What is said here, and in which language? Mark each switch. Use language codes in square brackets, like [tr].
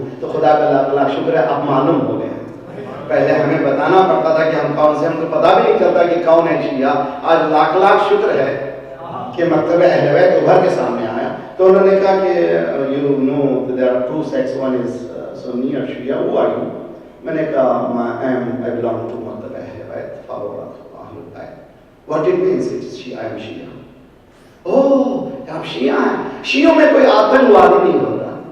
[ur] تو خدا کا لاکھ لاکھ شکر ہے اب معلوم ہو گئے. پہلے ہمیں بتانا پڑتا تھا کہ ہم کون سے, ہم کو پتا بھی نہیں چلتا کہ کون ہے شیعہ. آج لاکھ لاکھ شکر ہے کہ مکتب اہل بیت ابھر کے سامنے آیا. تو انہوں نے کہا کہ [en] You know there are two sects, one is Sunni اور Shia, who are you? [ur] میں نے کہا [en] I belong to مکتب اہل بیت, فالوور آف اہل بیت. What it means is Shia, I am Shia. [ur] اوہ آپ شیعہ ہیں. شیعوں میں کوئی آتنکوادی نہیں ہوتا.